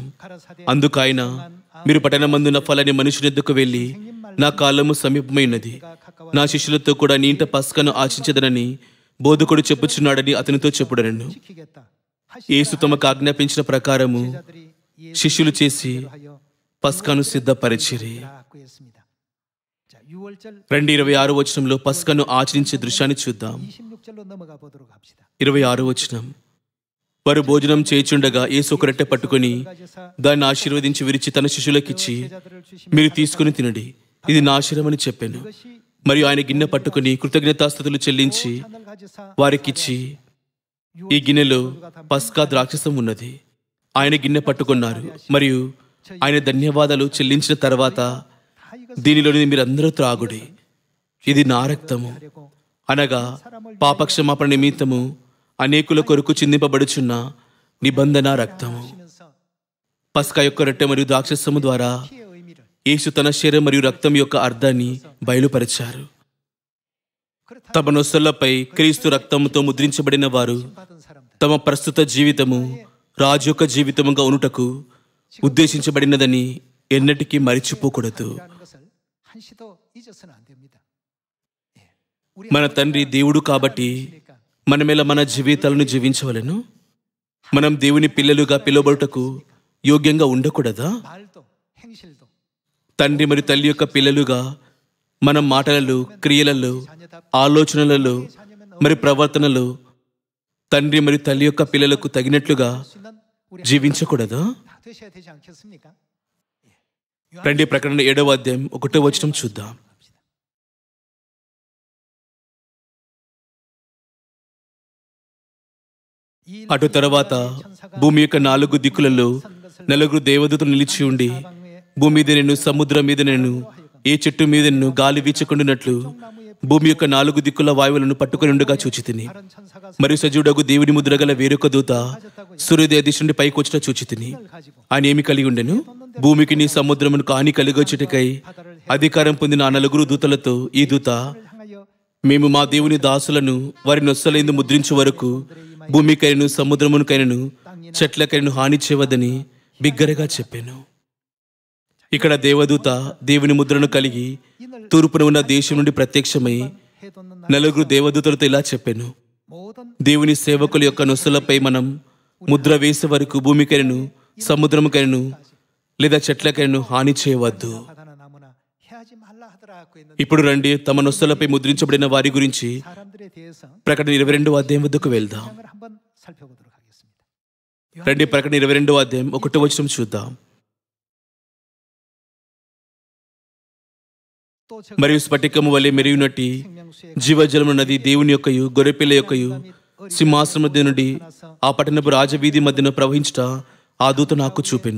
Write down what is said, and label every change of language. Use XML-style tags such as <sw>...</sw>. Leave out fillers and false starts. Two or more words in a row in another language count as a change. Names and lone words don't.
<te>అందుకు ఆయన, మీరు పట్టణమందున ఫలాని మనుషుని ఎద్దుకు వెళ్ళి నా కాలము సమీపమైనది, నా శిష్యులతో కూడా నీ ఇంట పస్కాను ఆశించదనని బోధకుడు చెప్పుచున్నాడని అతనితో చెప్పుడనను.</te> <ko>지키겠다.</ko> <te>యేసు తమకు ఆజ్ఞాపించిన ప్రకారము</te> <ko>제자들이</ko> <te>శిష్యులు చేసి</te> <ko>하여</ko> <te>పస్కాను సిద్ధపరిచిరి.</te> <ko>구했습니다. 자, 6월절</ko> <te>26వ వచనంలో పస్కాను ఆచరించే దృశ్యాన్ని చూద్దాం.</te> <ko>26절로 넘어가 보도록 합시다.</ko> <te>26వ వచనం. వారు భోజనం చేయుచుండగా యేసు ఒక రొట్టె పట్టుకొని</te> <ko>가져사</ko> <te>దాన్ని ఆశీర్వదించి విరిచి తన శిష్యులకిచ్చి,</te> <ko>제자들을 주시며</ko> <te>మీరు తీసుకుని తినడి, ఇది నా శరీరమని చెప్పాను.</te> <ko>이것이</ko> <te>మరియు ఆయన గిన్నె పట్టుకుని కృతజ్ఞతాస్తుతులు చెల్లించి</te> <ko>잔을 가져사</ko> <te>వారికిచ్చి, ఈ గిన్నెలో పస్కా ద్రాక్షసం ఉన్నది. ఆయన గిన్నె పట్టుకున్నారు మరియు ఆయన ధన్యవాదాలు చెల్లించిన తర్వాత,</te> <ko>다 이것을</ko> <te>దీనిలోని మీరందరూ త్రాగుడి, ఇది నా రక్తము,</te> <ko>하려고</ko> <te>అనగా పాపక్షమాపణ నిమిత్తము అనేకుల కొరకు చిందింపబడుచున్న నిబంధన రక్తము.</te> <ko>하시면서</ko> <te>పస్కా యొక్క రొట్టె మరియు ద్రాక్షసము ద్వారా</te> <ko>피의 의미를</ko> <te>యేసు తన శరీరం మరియు రక్తం యొక్క అర్థాన్ని బయలుపరిచారు.</te> <ko>그렇다</ko> <te>తమ నొసళ్లపై క్రీస్తు రక్తముతో ముద్రించబడిన వారు</te> <ko>받은 사람들</ko> <te>తమ ప్రస్తుత జీవితము రాజు యొక్క జీవితముగా ఉనుటకు ఉద్దేశించబడినదని ఎన్నటికీ మరిచిపోకూడదు.</te> <ko>라는 것을 한시도 잊어서는 안 됩니다. 예. 우리</ko> <te>మన తండ్రి దేవుడు కాబట్టి</te> <ko>하나님이시니까</ko> <te>మనమెలా మన జీవితాలను జీవించవలెను? మనం దేవుని పిల్లలుగా పిలువబడుటకు యోగ్యంగా ఉండకూడదా?</te> <ko>말도 행실도</ko> <te>తండ్రి మరియు తల్లి యొక్క పిల్లలుగా మనం మాటలలో, క్రియలలో, ఆలోచనలలో మరి ప్రవర్తనలో తండ్రి మరియు తల్లి యొక్క పిల్లలకు తగినట్లుగా</te> <ko>수 있는 우리</ko> <te>జీవించకూడదా?</te> <ko>다 되셔야 되지 않겠습니까? 예.</ko> <te>రండి ప్రకటన 7వ అధ్యాయం 1వ వచనం చూద్దాం. అటు తర్వాత భూమి యొక్క 4 దిక్కులలో 4 దేవదూతలు నిలిచి ఉండి, భూమి మీద నేను, సముద్రం మీద నేను, ఏ చెట్టు మీద నేను గాలి వీచకుండానట్లు భూమి యొక్క 4 దిక్కుల వాయువులను పట్టుకొని ఉండగా చూచితిని.</te> <ko>다른 천사가</ko> <te>మరియు సజీవుడగు దేవుని ముద్ర గల వేరొక దూత సూర్యోదయ దిశ నుండి పైకి వచ్చిన చూచితిని.</te> <ko>가지고</ko> <te>ఆయన ఏమి కలిగి ఉండెను? భూమికి నీ సముద్రమునకు హాని కలిగొచ్చుటకై అధికారం పొందిన ఆ 4 దూతలతో ఈ దూత,</te> <ko>향하여</ko> <te>మేము మా దేవుని దాసులను వారి నొస్సలైందు ముద్రించు వరకు భూమికైనను సముద్రమునికైనను చెట్లకైనను హాని చేయవద్దని బిగ్గరగా చెప్పాను. ఇక్కడ దేవదూత దేవుని ముద్రను కలిగి తూర్పున ఉన్న దేశం నుండి ప్రత్యక్షమై</te> <ko>해돋는</ko> <te>4 దేవదూతలతో ఇలా చెప్పాను,</te> <ko>모든</ko> <te>దేవుని సేవకుల యొక్క నొస్సులపై మనం ముద్ర వేసే వరకు భూమికైనను సముద్రముకైనను లేదా చెట్లకైనను హాని చేయవద్దు.</te> <ko>바다나 나무나 해야 맹세하지 말라 하더라고 했는데</ko> <te>ఇప్పుడు రండి తమ నొస్సలపై ముద్రించబడిన వారి గురించి</te> <ko>사람들에 대해서</ko> <te>ప్రకటన 22వ అధ్యాయం వద్దకు వెళ్దాం.</te> <ko>장을 한번 살펴보도록 하겠습니다.</ko> <te>రండి ప్రకటన 22వ అధ్యాయం 1వ వచనం చూద్దాం.</te> <ko>또 저</ko> <te>మరియు స్ఫటికము వలె మెరియునట్టి జీవజలము నది దేవుని యొక్కయు గొర్రెపిల్ల యొక్కయు సింహాసనం మధ్య నుండి ఆ పట్టణపు రాజవీధి మధ్యన ప్రవహించుట ఆ దూత నాకు చూపెను.</te>